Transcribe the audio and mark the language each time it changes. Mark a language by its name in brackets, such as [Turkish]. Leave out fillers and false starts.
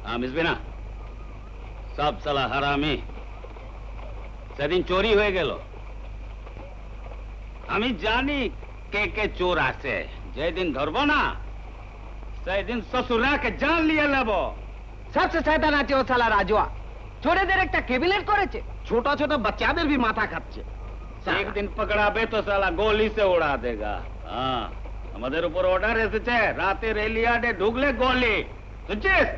[Bangla] মিশবে না, সব সালা হারামি। সেদিন চোরি হয়ে গেল, আমি জানি কে কে চোর আছে। যেদিন ধরবো না সেদিন শ্বশুরাকে জান নিয়ে নেব। সবচেয়ে শয়তান আছে ও শালা রাজুয়া, চোরেদের একটা ক্যাবিনেট করেছে, ছোট ছোট বাচ্চাদের भी মাথা খাচ্ছে। [Hindi] एक दिन पकड़ाबे तो साला गोली से उड़ा देगा। [Bangla] हाँ, আমাদের উপর অর্ডার এসেছে, রাতে রেলিয়ার্ডে ঢুকলে গোলি, বুঝছিস?